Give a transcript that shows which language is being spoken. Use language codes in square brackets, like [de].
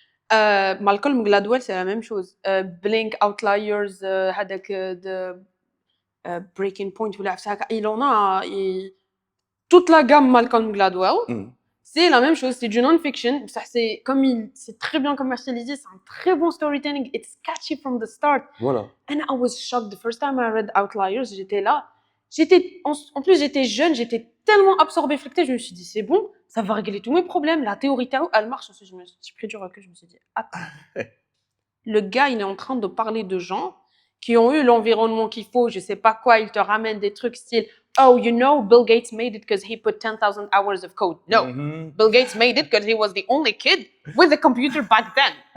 [fr] Malcolm Gladwell, c'est la même chose. Blink, Outliers, هذاك de Breaking Point, il en a toute la gamme Malcolm Gladwell. C'est la même chose, c'est du non-fiction. C'est très bien commercialisé, c'est un très bon storytelling. [en] It's catchy from the start. [fr] Voilà. [en] And I was shocked the first time I read Outliers. [fr] J'étais là. En plus, j'étais jeune, j'étais tellement absorbée, flectée, je me suis dit, c'est bon, ça va régler tous mes problèmes. La théorie Tao, elle marche. Ensuite, j'ai pris du recul, je me suis dit, attends. Le gars, il est en train de parler de gens qui ont eu l'environnement qu'il faut, je sais pas quoi, il te ramène des trucs style [en] oh, you know, Bill Gates made it because he put 10,000 hours of code. No, Bill Gates made it because he was the only kid with a computer back then.